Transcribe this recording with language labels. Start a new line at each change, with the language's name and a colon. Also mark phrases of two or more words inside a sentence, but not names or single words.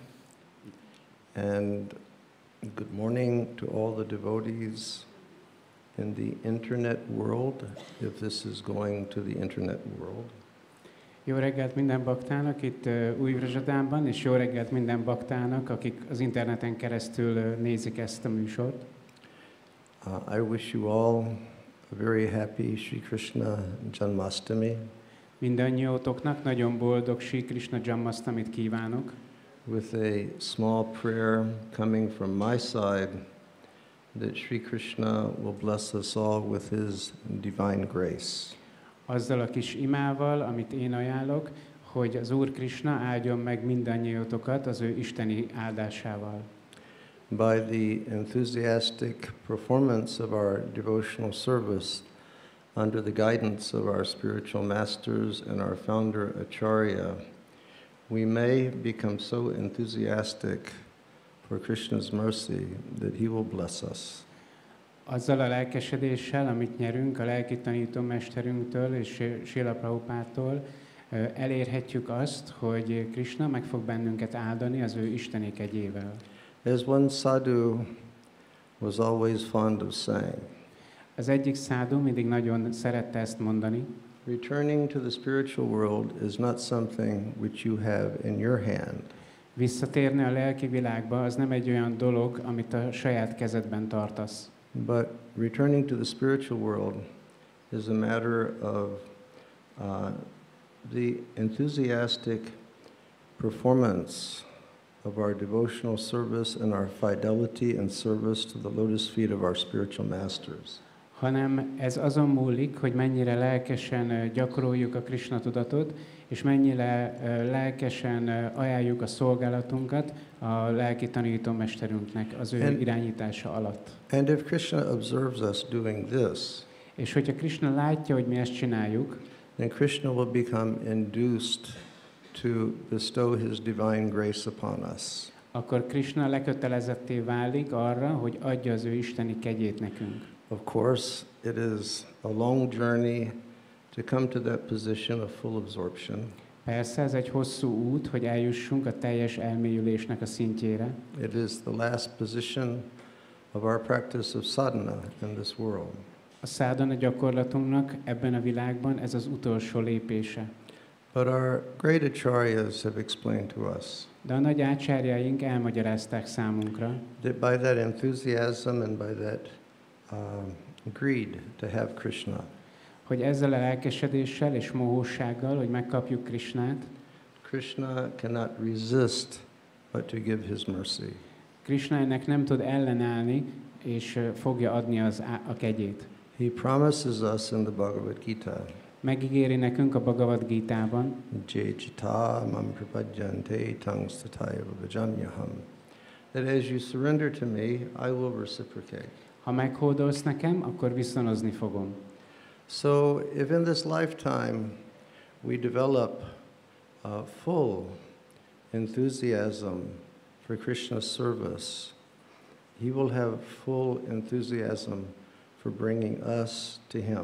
English: and good morning to all the devotees in the internet world, if this is going to the internet world.
Hungarian: Jó reggelt minden baktának itt új Vraja-dhamában, és jó reggelt minden baktának, akik az interneten keresztül nézik ezt a műsort.
English: I wish you all a very happy Śrī Kṛṣṇa Janmāṣṭamī.
Hungarian: Mindannyiótoknak nagyon boldog Śrī Kṛṣṇa Janmāṣṭamīt kívánok.
English: With a small prayer coming from my side that Śrī Kṛṣṇa will bless us all with his divine grace.
Hungarian: Azzal a kis imával, amit én ajánlok, hogy az Úr Krishna áldjon meg mindannyiótokat az ő isteni áldásával.
English: By the enthusiastic performance of our devotional service under the guidance of our spiritual masters and our founder Acharya, we may become so enthusiastic for Krishna's mercy that he will bless us.
Hungarian: Azzal a lelkesedéssel, amit nyerünk a lelki tanítómesterünktől és Srila Prabhupádtól, elérhetjük azt, hogy Krishna meg fog bennünket áldani az ő isteni kegyével.
English: As one sadhu was always fond of saying,
Hungarian: Az egyik szádu mindig nagyon szerette ezt mondani.
English: returning to the spiritual world is not something which you have in your hand.
Hungarian: Visszatérni a lelki világba az nem egy olyan dolog, amit a saját kezedben tartasz.
English: But returning to the spiritual world is a matter of the enthusiastic performance of our devotional service and our fidelity and service to the lotus feet of our spiritual masters.
Hungarian: Hanem ez azon múlik, hogy mennyire lelkesen gyakoroljuk a Krishna tudatot, és mennyire lelkesen ajánljuk a szolgálatunkat a lelki tanítómesterünknek az ő irányítása alatt.
English: And if Krishna observes us doing this,
Hungarian: És hogyha Krishna látja, hogy mi ezt csináljuk,
English: then Krishna will become induced to bestow his divine grace upon us.
Hungarian: akkor Krishna lekötelezetté válik arra, hogy adja az ő isteni kegyét nekünk.
English: Of course, it is a long journey to come to that position of full absorption.
Hungarian: Persze, ez egy hosszú út, hogy eljussunk a teljes elmélyülésnek a szintjére.
English: It is the last position of our practice of sadhana in this world.
Hungarian: A szádana gyakorlatunknak ebben a világban ez az utolsó lépése.
English: But our great acharyas have explained to us
Hungarian: De a nagy ácsárjaink elmagyarázták számunkra,
English: that by that enthusiasm and by that greed to have Krishna,
Hungarian: hogy ezzel a lelkesedéssel és mohósággal, hogy megkapjuk Krishnát,
English: Krishna cannot resist but to give his mercy.
Hungarian: Krishna ennek nem tud ellenállni, és fogja adni a kegyét.
English: He promises us in the Bhagavad Gita,
Hungarian: Megígéri nekünk a Bhagavad Gitában,
Sanskrit: ये यथा मां प्रपद्यन्ते तांस्तथैव भजाम्यहम्,
English: that as you surrender to me, I will reciprocate.
Hungarian: ha meghódolsz nekem, akkor viszonozni fogom.
English: So if in this lifetime we develop a full enthusiasm for Krishna's service, he will have full enthusiasm for bringing us to him.